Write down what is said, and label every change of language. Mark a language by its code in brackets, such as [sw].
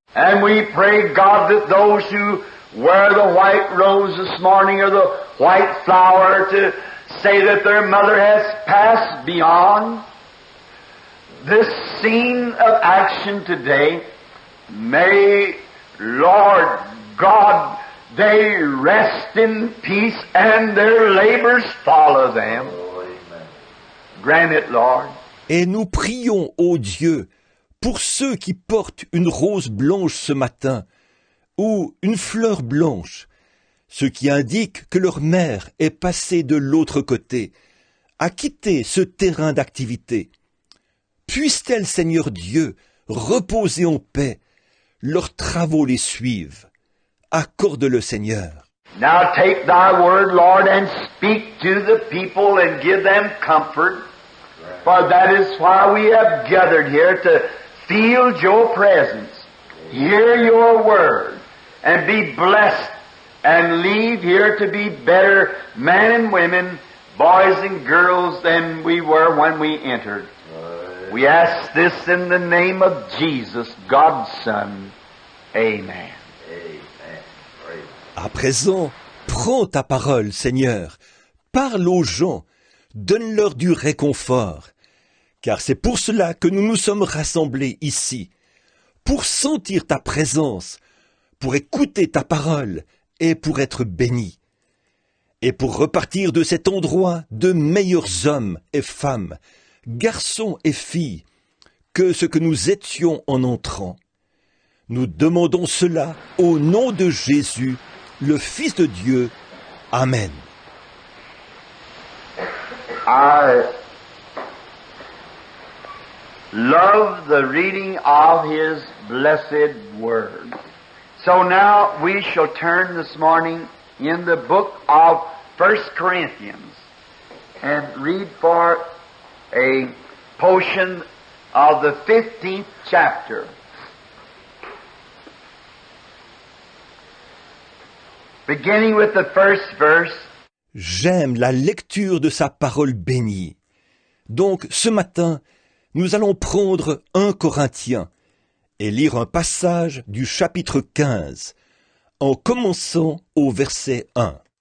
[en] And we pray, God, that those who wear the white rose this morning or the white flower to say that their mother has passed beyond this scene of action today, may, Lord God, they rest in peace and their labors follow them. Grant it, Lord. [fr] Et nous prions, ô Dieu, pour ceux qui portent une rose blanche ce matin, ou une fleur blanche, ce qui indique que leur mère est passée de l'autre côté, a quitté ce terrain d'activité. Puisse-t-elle, Seigneur Dieu, reposer en paix, leurs travaux les suivent. Accorde-le, Seigneur. [en] Now take thy word, Lord, and speak to the people and give them comfort, for that is why we have gathered here, to feel your presence, hear your word, and be blessed, and leave here to be better men and women, boys and girls than we were when we entered. We ask this in the name of Jesus, God's Son. Amen. [fr] À présent, prends ta parole, Seigneur. Parle aux gens, donne-leur du réconfort. Car c'est pour cela que nous nous sommes rassemblés ici, pour sentir ta présence, pour écouter ta parole et pour être bénis. Et pour repartir de cet endroit de meilleurs hommes et femmes, garçons et filles, que ce que nous étions en entrant. Nous demandons cela au nom de Jésus, le Fils de Dieu. Amen. [en] I love the reading of His blessed Word. So now we shall turn this morning in the book of 1 Corinthians and read for a portion of the 15th chapter. Beginning with the first verse. [fr] J'aime la lecture de sa parole bénie. Donc, ce matin, nous allons prendre 1 Corinthiens et lire un passage du chapitre 15, en commençant au verset 1.